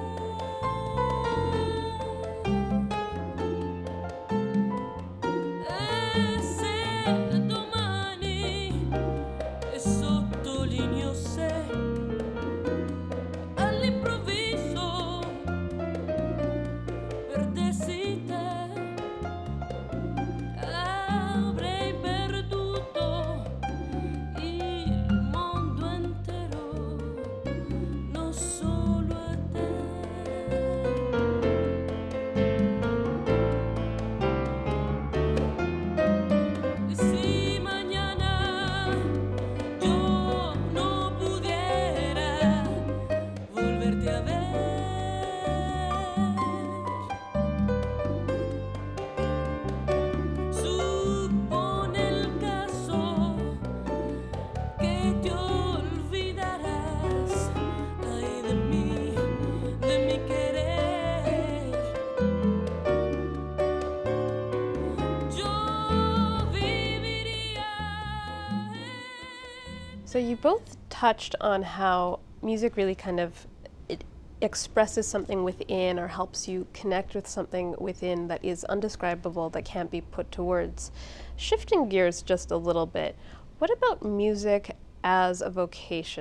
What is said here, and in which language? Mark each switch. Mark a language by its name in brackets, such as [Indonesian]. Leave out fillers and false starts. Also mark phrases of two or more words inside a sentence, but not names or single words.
[Italian] E se domani, e sottolineo se, all'improvviso perdessi te, avrei perduto il mondo intero, non solo a te. [Spanish] Si mañana yo no pudiera volverte a ver, supone el caso que te olvidarás, ay de mi querer. Yo viviría. [English] So you both touched on how music really kind of it expresses something within or helps you connect with something within that is undescribable, that can't be put to words. Shifting gears just a little bit, what about music as a vocation?